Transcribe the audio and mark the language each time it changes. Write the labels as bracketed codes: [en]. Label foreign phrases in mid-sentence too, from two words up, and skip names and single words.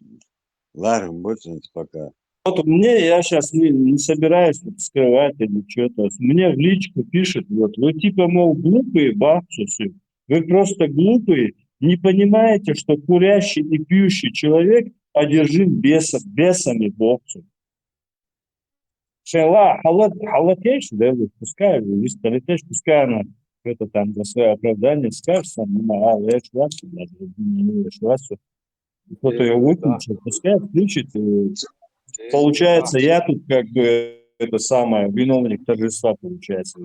[ru] Ладно, будет пока. Вот мне, я сейчас не собираюсь скрывать или что-то. Мне в личку пишет, вот, вы типа, мол, глупые бабцы, вы просто глупые, не понимаете, что курящий и пьющий человек одержим бесами бабцев. [ce] Шела, халатеш, [ru] да, пускай, пускай она это там за свое оправдание скажет, я кто-то ее выключит, пускай включит. Получается, я тут как бы это самое, виновник торжества получается.